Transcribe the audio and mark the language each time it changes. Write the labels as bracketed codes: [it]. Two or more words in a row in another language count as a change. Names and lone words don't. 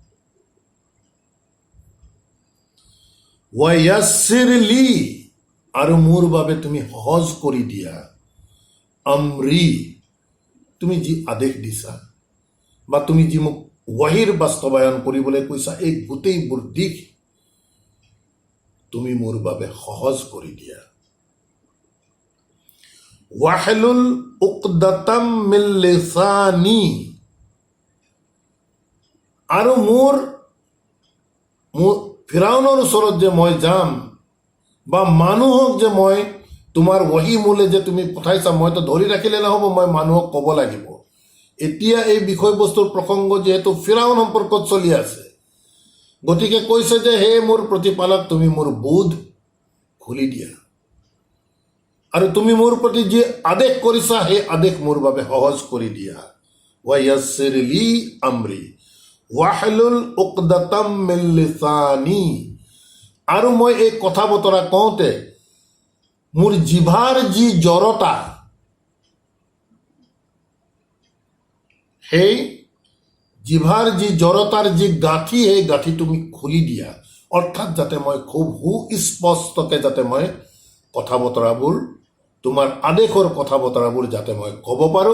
[ar] ويسر لي, [as] আৰু মোৰ বাবে তুমি সহজ কৰি দিয়া, আমৰি, তুমি যি আদেশ দিছা বা তুমি যি মোক ৱাহিৰ বাস্তৱায়ন কৰিবলৈ কৈছা, এই গোটেইবোৰ দিশ তুমি মোৰ বাবে সহজ কৰি দিয়া। [ar] واحلل عقدة من لساني, [as] আৰু মোৰ ফিৰাউনৰ ওচৰত যে মই যাম বা মানুহক যে মই তোমাৰ ৱাহি মূলে যে তুমি পঠাইছা, মইতো ধৰি ৰাখিলে নহ'ব, মই মানুহক ক'ব লাগিব। এতিয়া এই বিষয়বস্তুৰ প্ৰসংগ যিহেতু ফিৰাউন সম্পৰ্কত চলি আছে, গতিকে কৈছে যে হে মোৰ প্ৰতিপালক, তুমি মোৰ বোধ খুলি দিয়া, আৰু তুমি মোৰ প্ৰতি যি আদেশ কৰিছা সেই আদেশ মোৰ বাবে সহজ কৰি দিয়া। [ar] ويسر لي أمري واحلل عقدة من لساني, [as] আৰু মই এই কথা বতৰা কওঁতে মোৰ জিভাৰ যি জড়তা, সেই জিভাৰ যি জড়তাৰ যি গাঁঠি, সেই গাঁঠি তুমি খুলি দিয়া, অৰ্থাৎ যাতে মই খুব সুস্পষ্টকে যাতে মই কথা বতৰাবোৰ, তোমাৰ আদেশৰ কথা বতৰাবোৰ যাতে মই ক'ব পাৰোঁ।